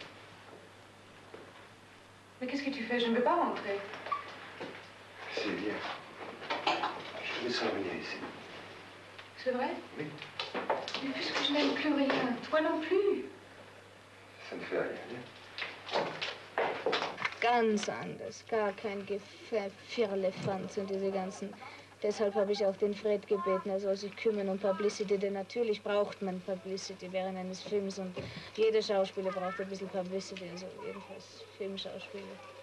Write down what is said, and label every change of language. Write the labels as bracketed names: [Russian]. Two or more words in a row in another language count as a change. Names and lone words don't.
[French] Mais qu'est-ce que tu fais? Je ne veux pas rentrer. Si, viens. Je vais revenir ici. C'est vrai? Oui. Mais puisque je n'aime plus rien, toi non plus. Ça ne fait rien, viens. [German] Ganz anders, gar kein Firlefanz und diese ganzen. Deshalb habe ich auch den Fred gebeten, er soll sich kümmern um Publicity, denn natürlich braucht man Publicity während eines Films und jeder Schauspieler braucht ein bisschen Publicity, also jedenfalls Filmschauspieler.